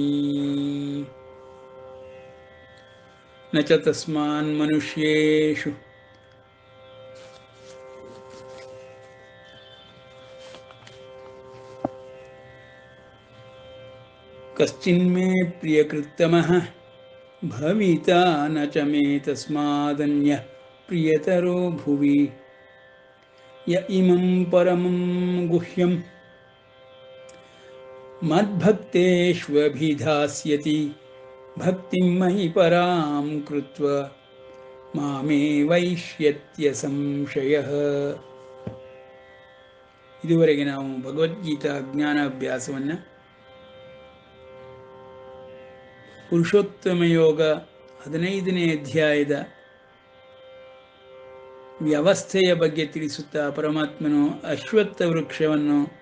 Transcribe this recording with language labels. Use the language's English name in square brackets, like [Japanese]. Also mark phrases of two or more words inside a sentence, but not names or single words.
[Sanskrit] न च तस्मान्मनुष्येषु कश्चिन्मे प्रियकृत्तमः भविता न च मे तस्मादन्यः प्रियतरो भुवि य इमं परमं गुह्यं मद्भक्तेष्वभिधास्यति भक्तिं मयि परां कृत्वा मामे वैष्यत्य संशयः। [Kannada] ಇದುವರೆಗೆ ನಾವು ಭಗವದ್ಗೀತಾ ಜ್ಞಾನಾಭ್ಯಾಸವನ್ನು ಪುರುಷೋತ್ತಮ ಯೋಗ 15ನೇ ಅಧ್ಯಾಯದ ವ್ಯವಸ್ಥೆಯ ಬಗ್ಗೆ ತಿಳಿಸುತ್ತಾ ಪರಮಾತ್ಮನು ಅಶ್ವತ್ಥ ವೃಕ್ಷವನ್ನು